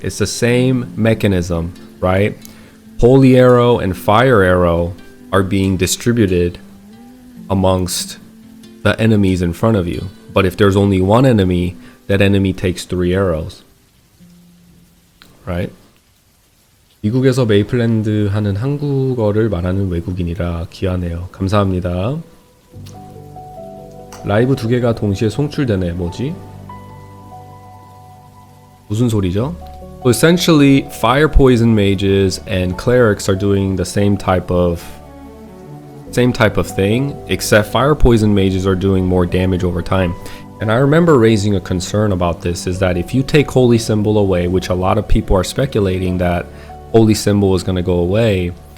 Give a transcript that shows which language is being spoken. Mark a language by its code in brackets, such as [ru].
[en] It's the same mechanism, right? Holy Arrow and Fire Arrow are being distributed amongst the enemies in front of you. But if there's only one enemy, that enemy takes 3 arrows. Right? [ko] 미국에서 메이플랜드 하는 한국어를 말하는 외국인이라 귀하네요. 감사합니다. 라이브 2개가 동시에 송출되네. 뭐지? 무슨 소리죠? [en] So essentially, Fire Poison Mages and Clerics are doing the same type of thing, except Fire Poison Mages are doing more damage over time. And I remember raising a concern about this, is that if you take Holy Symbol away, which a lot of people are speculating that Holy Symbol is going to go away,